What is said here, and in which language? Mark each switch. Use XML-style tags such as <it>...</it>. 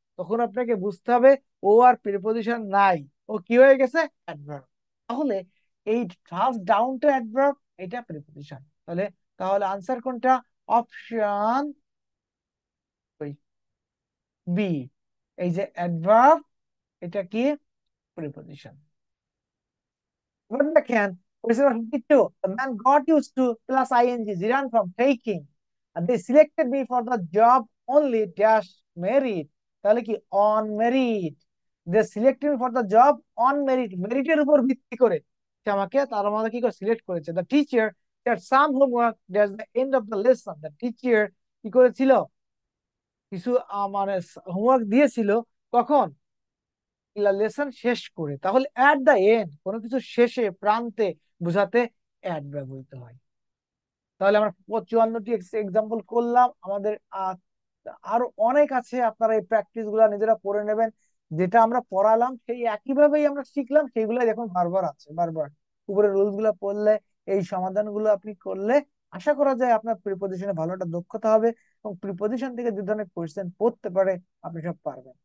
<bn>তখন আপনাকে বুঝতে হবে ও আর প্রিপজিশন নাই, ও কি হয়ে গেছে, অ্যাডভার্ব। তাহলে এই ফার্স্ট ডাউনটা অ্যাডভার্ব, এটা প্রিপজিশন। তাহলে তাহলে আনসার কোনটা, অপশন বি, এই যে অ্যাডভার্ব, এটা কি, প্রিপজিশন। এবার দেখেন,</bn> <en>question number 52, the man got used to plus ing Ziran from taking, and they selected me for the job only dash merit,</en> <bn>তাহলে কি</bn> <en>on merit, they selected me for the job on merit,</en> <bn>মেরিটের উপর ভিত্তি করে সে আমাকে, তার মধ্যে কি করে সিলেক্ট করেছে।</bn> <en>the teacher had some homework that's the end of the lesson, the teacher</en> <bn>কি করেছিল, কিছু মানে হোমওয়ার্ক দিয়েছিল, কখন, লেসন শেষ করে। তাহলে অ্যাট দা এন্ড, কোনো কিছু শেষে, প্রান্তে বোঝাতে অ্যাট ব্যবহৃত হয়। তাহলে আমরা 54টি এক্সাম্পল করলাম। আমাদের আরো অনেক আছে, আপনারা এই প্র্যাকটিস গুলা নিজেরা পড়ে নেবেন। যেটা আমরা পড়ালাম সেই একইভাবেই আমরা শিখলাম, সেইগুলাই এখন বারবার আছে, বারবার উপরে রুলস গুলা পড়লে, এই সমাধানগুলো আপনি করলে আশা করা যায় আপনার প্রিপজিশনে ভালো একটা দক্ষতা হবে, এবং প্রিপজিশন থেকে যে ধরনের কোয়েশ্চেন পড়তে পারে আপনি সব পারবেন।</bn>